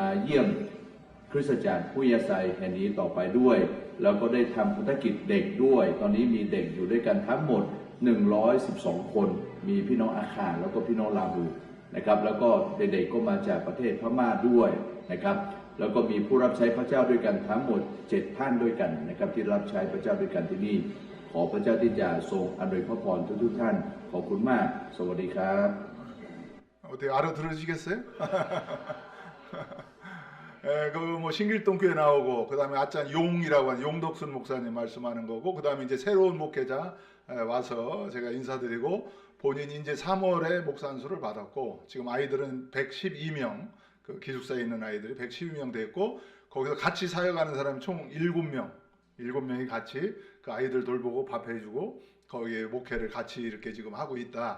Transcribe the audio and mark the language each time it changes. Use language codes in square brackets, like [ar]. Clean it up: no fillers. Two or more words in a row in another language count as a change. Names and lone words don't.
[th] เยี่ยมคริสตจักรวิทยาศาสตร์แห่งนี้ต่อไปด้วยแล้วก็ได้ทำภารกิจเด็กด้วยตอนนี้มีเด็กอยู่ด้วยกันทั้งหมด112 คนมีพี่น้องอาคาแล้วก็พี่น้องลาหูนะครับแล้วก็เด็กๆก็มาจากประเทศพม่าด้วยนะครับแล้วก็มีผู้รับใช้พระเจ้าด้วยกันทั้งหมด7 ท่านด้วยกันนะครับที่รับใช้พระเจ้าด้วยกันที่นี่ขอพระเจ้าที่จะทรงอำนวยพระพรทุกท่านขอบคุณมากสวัสดีครับ [ko] 어떻게 알아들으시겠어요? 뭐 신길동 교회 나오고 그다음에 아짠 용이라고 하는 용덕순 목사님 말씀하는 거고 그다음에 이제 새로운 목회자 와서 제가 인사드리고 본인이 이제 3월에 목사 안수를 받았고 지금 아이들은 112명 그 기숙사에 있는 아이들이 112명 됐고 거기서 같이 사역하는 사람이 총 7명이 같이 그 아이들 돌보고 밥 해주고 거기에 목회를 같이 이렇게 지금 하고 있다.